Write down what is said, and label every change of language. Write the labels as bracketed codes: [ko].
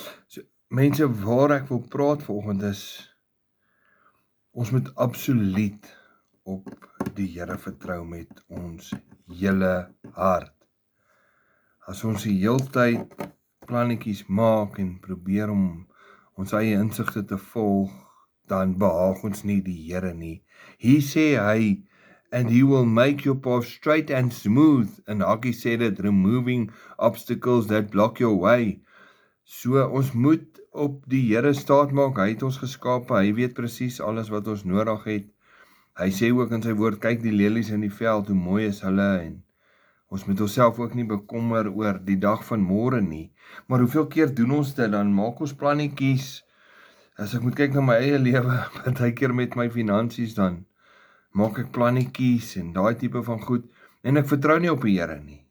[af] So, mense, waar ek wil praat vanoggend is, ons moet absoluut op die Here vertrou met ons hele hart. As ons die heeltyd plannetjies maak en probeer om ons eie insigte te volg, dan behaag ons nie die Here nie. Hier sê hy, [en] and He will make your path straight and smooth, [af] en Hakkie sê dit, [en] removing obstacles that block your way. [af] So ons moet op die Here staat maak, hy het ons geskape, hy weet presies alles wat ons nodig het. Hy sê ook in sy woord, kyk die lelies in die veld, hoe mooi is hulle, en ons moet onsself ook nie bekommer oor die dag van môre nie. Maar hoeveel keer doen ons dit, dan maak ons plannetjies, as ek moet kyk na my eie lewe, partykeer met my finansies, dan maak ek plannetjies en daai tipe van goed, en ek vertrou nie op die Here nie.